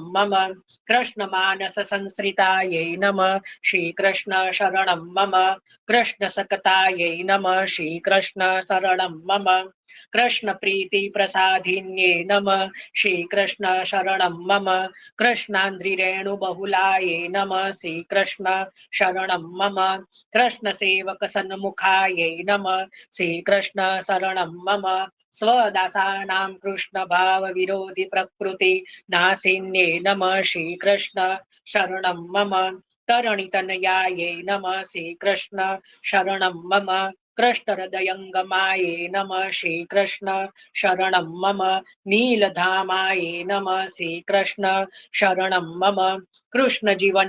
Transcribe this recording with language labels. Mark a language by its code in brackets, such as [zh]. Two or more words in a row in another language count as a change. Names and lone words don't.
[sa] મમ કૃષ્ણમાનસસંશ્રિતાય નમઃ શ્રી કૃષ્ણ શરણમ મમ કૃષ્ણસકતાય નમઃ શ્રી કૃષ્ણ શરણમ મમ કૃષ્ણપ્રીતિપ્રસાધિન્યે નમઃ શ્રી કૃષ્ણ શરણમ મમ કૃષ્ણાન્દ્રિરેણુબહુલાય નમઃ શ્રી કૃષ્ણ શરણમ મમ કૃષ્ણસેવકસન્મુખાય નમઃ શ્રી કૃષ્ણ શરણમ મમ स्वदासानां कृष्ण भाव विरोधि प्रकृति नासिन्ये नमः श्रीकृष्ण शरणं मम तरणितनयाये नमः श्रीकृष्ण शरणं मम कृष्णहृदयङ्गमाये नमः श्रीकृष्ण शरणं मम नीलधामाये नमः श्रीकृष्ण शरणं मम कृष्ण जीवन